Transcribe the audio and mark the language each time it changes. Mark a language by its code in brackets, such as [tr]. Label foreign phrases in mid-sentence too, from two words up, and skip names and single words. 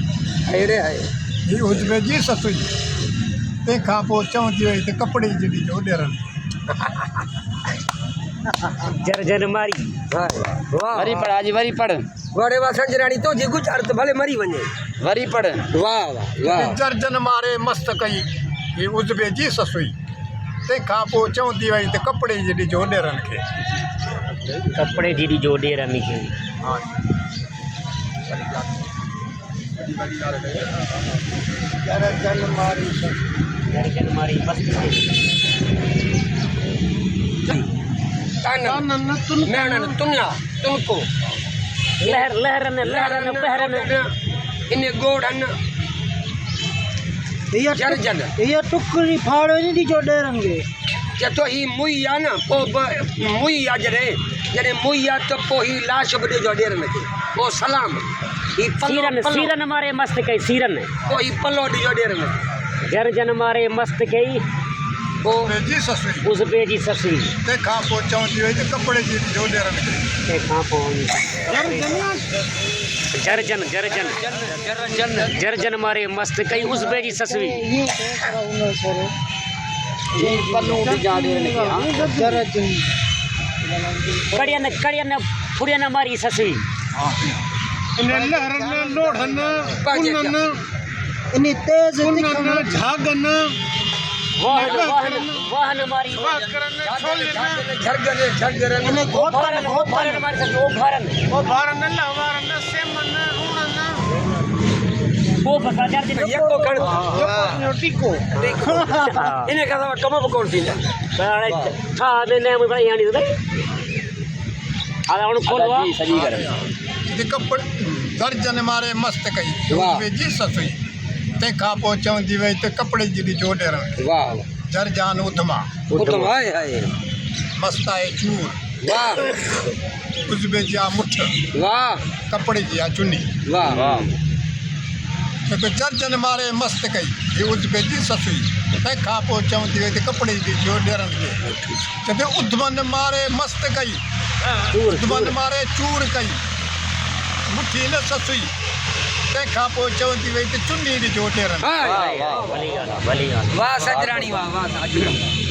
[sd] अहिड़े आहे ही हुजबे जी ससु जी तंहिंखां पोइ चवंदी वई त कपिड़े जी ॾिजो ॾेरनि जर जन मारी वाह वरी पढ़ आज वरी पढ़ वड़े वा संजराणी तो जी गुज़ार त भले मरी वञे वरी पढ़ वाह वाह वाह जर्जन मारे मस्त कई ही हुजबे जी ससु जी तंहिंखां पोइ चवंदी वई त कपिड़े जी ॾिजो ॾेरनि खे कपड़े जी ॾिजो ॾेरनि खे जर्जन मारी जर जन मारी मस्त तानन नैणन तुन्या तुनको लहर लहरन लहरन पहरन इने गोड़न जर्जन ये टुकड़ी फाड़ो नहीं ॾिजो ॾेरनि खे चतो ही मुई आ न पोइ मुई आ जॾहिं मुई आ त पोइ ही लाश बि ॾिजो ॾेरनि खे पोइ सलाम ही सीरन पलो सीरन मारे मस्त कई सीरन पोइ ही पलो ॾिजो ॾेरनि खे जर जन मारे मस्त कई हुजबे जी ससु जी उज़बे जी ससु तंहिंखां पोइ चवंदी वई त कपिड़े जी ॾिजो ॾेरनि खे तंहिंखां पोइ जरजन जरजन जरजन मारे मस्त कई उज़बे जी ससु ये करा उन करो कड़ियन कड़ियन फुड़ियन मारी ससु इन लहरन लोढ़न कुनन इन तेज तिखन झागन वाहन वाहन वाहन मारी झरगन झरगन इन भारन भारन मारी ससु भारन ओ भारन लहवारन सेमन उणन वो बका जरजन यको कण टिको इने का कम बि कोन थींदा हाणे छा ने मुंहिंजी यानी त हाणे हुन खोलवा सॼी कर त कपिड़े जर्जन मारे मस्त कई वाह। हुजबे जी ससु जी तंहिंखां पोइ चवंदी वई त कपिड़े जी ॾिजो ॾेरनि खे वाह जरजान उधमा उत्तम आहे आहे मस्त आहे चूर वाह हुजबे जा मुठ वाह कपिड़े जी आहे चुनी वाह छोकी जर्जन मारे मस्त कई ही हुजबे जी ससु जी तंहिंखां पोइ चवंदी वई त कपिड़े जी ॾिजो ॾेरनि खे चवंदी उधमन मारे मस्त कई उधमन मारे चूर कई मुठी न ससु जी तंहिंखां पोइ चवंदी वई त चुनी ॾिजो ॾेरनि वाह भली ॻाल्हि आहे भली ॻाल्हि वाह सजराणी वाह वाह